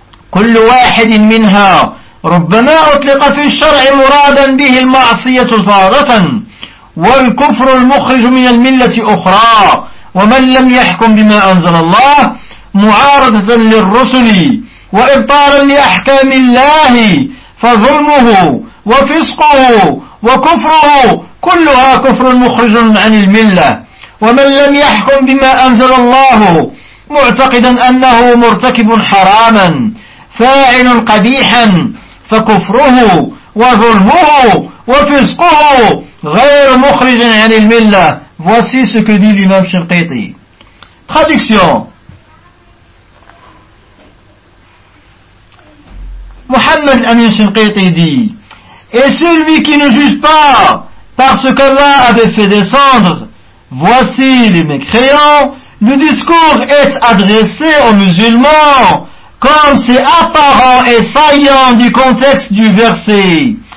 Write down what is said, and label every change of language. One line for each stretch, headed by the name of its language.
Arabic: kull wahid minha rubbama utliqa fi al-shar' muradan bihi al-ma'siyah taratan wal-kufr al-mukhrij min al-millah ukhra wa man lam yahkum bima anzala Allah mu'aradatan lir-rusul وإبطالا لأحكام الله فظلمه وفسقه وكفره كلها كفر مخرج عن الملة. ومن لم يحكم بما أنزل الله معتقدا أنه مرتكب حراما فاعل قبيحا فكفره وظلمه وفسقه غير مخرج عن الملة.
French: Voici ce que dit l'imam Shinqiti. Traduction: Mohammed Amin Shinqiti dit, et celui qui ne juge pas par ce qu'Allah avait fait descendre, voici les mécréants, le discours est adressé aux musulmans, comme c'est apparent et saillant du contexte du verset.